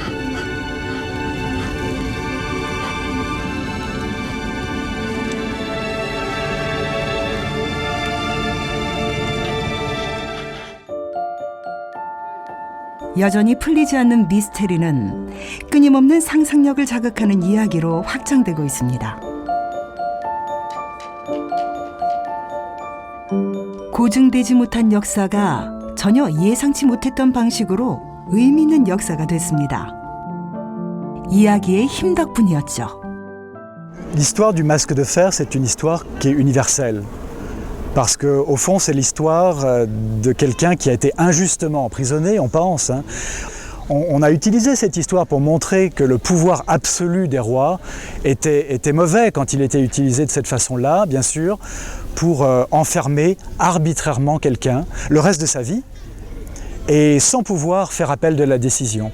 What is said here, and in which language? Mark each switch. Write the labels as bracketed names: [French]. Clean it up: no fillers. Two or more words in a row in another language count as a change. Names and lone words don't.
[Korean] 여전히 풀리지 않는 미스테리는 끊임없는 상상력을 자극하는 이야기로 확장되고 있습니다. 고증되지 못한 역사가 전혀 예상치 못했던 방식으로 의미 있는 역사가 됐습니다. 이야기의 힘 덕분이었죠. [French] L'histoire du Masque de Fer, c'est une histoire qui est universelle. Parce qu'au fond, c'est l'histoire de quelqu'un qui a été injustement emprisonné, on pense. On a utilisé cette histoire pour montrer que le pouvoir absolu des rois était mauvais quand il était utilisé de cette façon-là, bien sûr, pour enfermer arbitrairement quelqu'un le reste de sa vie et sans pouvoir faire appel de la décision.